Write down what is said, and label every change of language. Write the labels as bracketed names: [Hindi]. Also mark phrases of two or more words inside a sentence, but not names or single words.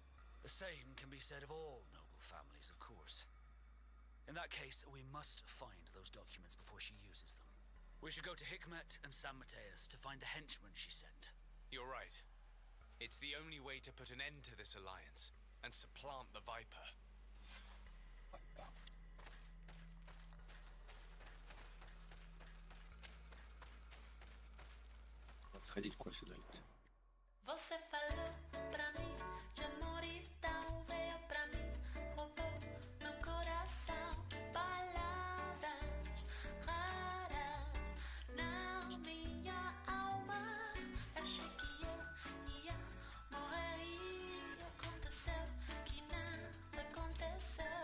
[English] The same can be said of all noble families, of course. In that case, we must find those documents before she uses them. We should go to Hikmet and San Mateus to find the henchman she sent. You're right. It's the only way to put an end to this alliance and supplant the Viper. [Russian] Надо сходить кофе налить. [Portuguese] Você falou pra mim de amor e tal, veio pra mim, roubou meu coração. Palavras raras na minha alma. Achei que eu ia morrer e aconteceu que nada aconteceu.